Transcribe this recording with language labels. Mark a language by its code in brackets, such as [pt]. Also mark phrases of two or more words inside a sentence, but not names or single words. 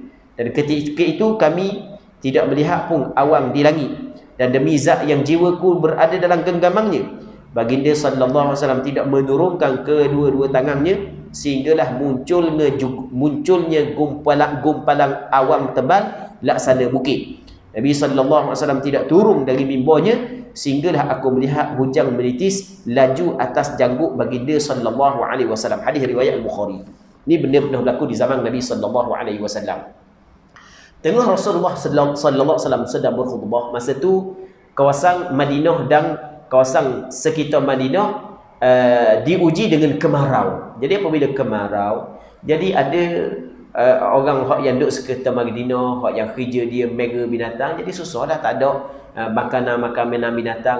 [ms] Dan ketika itu kami tidak melihat pun awan di langit. Dan demi zat yang jiwaku berada dalam genggamannya, baginda [ar] صلى الله عليه وسلم [ms] tidak menurunkan kedua-dua tangannya sehinggalah munculnya gumpalan awan tebal laksana bukit. Nabi [ar] صلى الله عليه وسلم [ms] tidak turun dari mimbarnya sehinggalah aku melihat hujan menitis laju atas janggut baginda [ar] صلى الله عليه وسلم. [ms] Hadis riwayat Al-Bukhari. Ini benar-benar berlaku di zaman Nabi [ar] صلى الله عليه وسلم. [ms] Tengah Rasulullah [ar] صلى الله عليه وسلم [ms] sedang berkhutbah, masa tu kawasan Madinah dan kawasan sekitar Madinah diuji dengan kemarau. Jadi apabila kemarau, Jadi ada orang hak yang duduk sekitar Madinah, hak yang kerja dia mega binatang, jadi susah dah, tak ada makanan binatang.